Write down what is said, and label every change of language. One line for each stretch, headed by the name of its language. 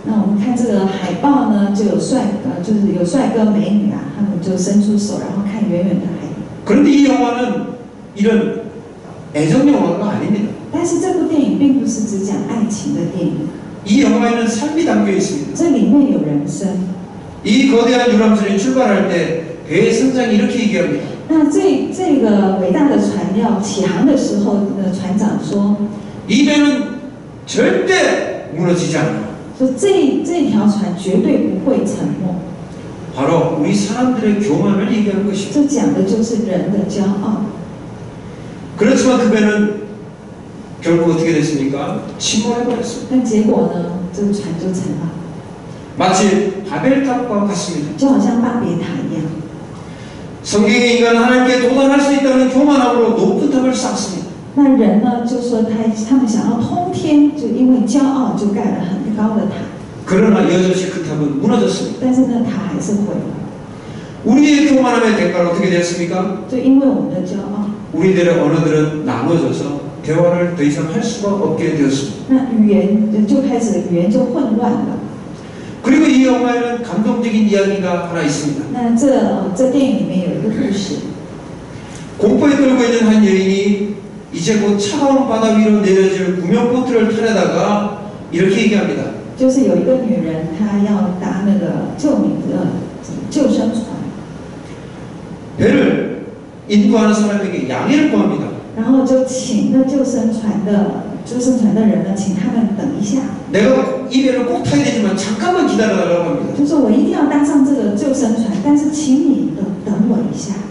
Chinese: 那我们看这个海报呢，就有就是有帅哥美女啊，他们就伸出手，然后看远远的海。
Korean: 그런데 이 영화는 이런 애정 영화가 아닙니다.
Chinese: 但是这部电影并不是只讲爱情的电影，
Korean: 이 영화에는 삶이 담겨 있습니다.
Chinese: 这里面有人生。
Korean: 이 거대한 유람선이 출발할 때 배의 선장이 이렇게 얘기합니다.
Chinese: 那这个伟大的船要起航的时候，船长说，
Korean: 이 배는 절대 무너지지 않아.
Chinese: 说这条船绝对不会沉没。
Korean: 바로 우리 사람들의 교만을 얘기하는 것입니다.
Chinese: 这讲的就是人的骄傲。
Korean: 그렇지만 그 배는 결국 어떻게 됐습니까? 침몰해버렸습니다.
Chinese: 但结果呢，这个船就沉了，
Korean: 마치 바벨탑과 같습니다.
Chinese: 就好像巴别塔一样。
Korean: 성경의 인간은 하나님께 도달할 수 있다는 교만함으로 높은 탑을 쌓습니다.
Chinese: 那人呢，就说他们想要通天，就因为骄傲就盖了很高的塔，
Korean: 그러나 여전히 그 탑은 무너졌습니다.
Chinese: 但是那塔还是毁了，
Korean: 우리의 교만함의 대가는 어떻게 되었습니까?
Chinese: 就因为我们的骄傲，
Korean: 우리들의 언어들은 나눠져서 대화를 더 이상 할 수가 없게 되었습니다.
Chinese: 那语言就混乱了。
Korean: 그리고 이 영화에는 감동적인 이야기가 하나 있습니다.
Chinese: 那这电影里面有一个故事，
Korean: 공포에 떨고 있는 한 여인이 이제 곧 차가운 바다 위로 내려질 구명보트를 타려다가 이렇게 얘기합니다.
Chinese: 就是有一个女人，她要搭那个救生船，
Korean: 배를 인도하는 사람에게 양해를 구합니다.
Chinese: 然后就请那救生船的人呢，请他们等一下，
Korean: 내가 이 배를 꼭 타야 되지만 잠깐만 기다려달라고 합니다.
Chinese: 就说我一定要搭上这个救生船，但是请你等我一下。